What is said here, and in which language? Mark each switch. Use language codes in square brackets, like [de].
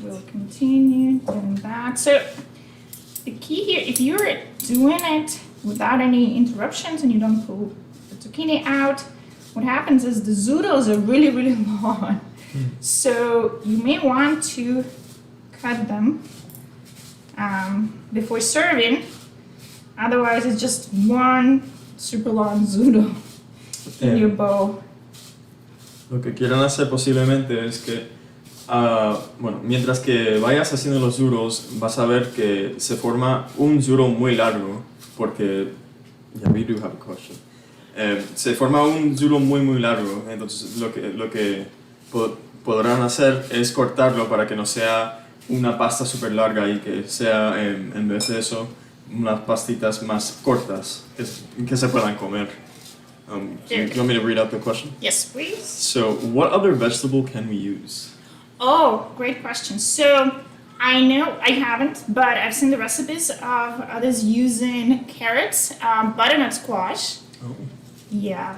[en] we'll continue doing that. So the key here, if you're doing it without any interruptions and you don't pull the zucchini out, what happens is the zoodles are really, really long. So you may want to cut them before serving. Otherwise, it's just one super long zoodle in your bowl. [es] Lo que quieran hacer posiblemente es que, bueno, mientras que vayas haciendo los zoodles, vas a ver que se forma un zoodle muy largo, porque, [en] yeah, we do have a question. [es] Se forma un zoodle muy largo, entonces lo que podrán hacer es cortarlo para que no sea una pasta súper larga y que sea, en vez de eso, unas pastitas más cortas que se puedan comer. [en] Do you want me to read out the question? Yes, please. So, what other vegetable can we use? Oh, great question. So, I know I haven't, but I've seen the recipes of others using carrots, butternut squash. Oh, Yeah.